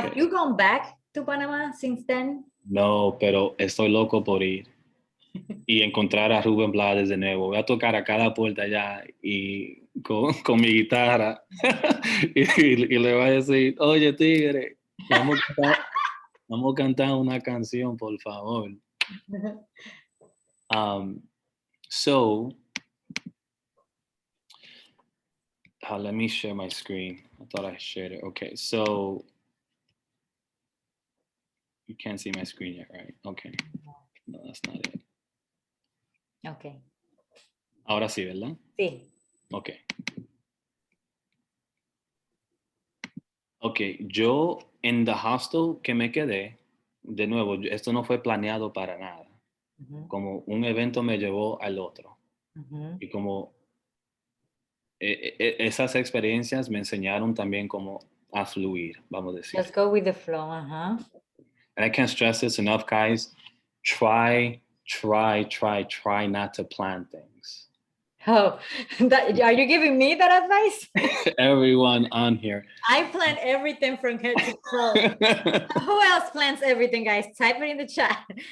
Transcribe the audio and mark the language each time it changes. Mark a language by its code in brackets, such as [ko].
[en] Have you gone back to Panama since then? [es] No, pero estoy loco por ir y encontrar a Rubén Blades de nuevo. Voy a tocar a cada puerta allá y con mi guitarra y le voy a decir, oye, tigre, vamos a cantar una canción, por favor. [en] So, let me share my screen. I thought I shared it. Okay, so you can't see my screen yet, right? Okay. No, that's not it. Okay. [es] Ahora sí, ¿verdad? Sí. [en] Okay. [es] Ok, yo en [en] the hostel [es] que me quedé, de nuevo, esto no fue planeado para nada. Como un evento me llevó al otro. Y como esas experiencias me enseñaron también como a fluir, vamos a decir. [en] Let's go with the flow. And I can't stress this enough, guys. Try not to plan things. Oh, are you giving me that advice? Everyone on here. I plan everything from head to toe. Who else plans everything, guys? Type it in the chat.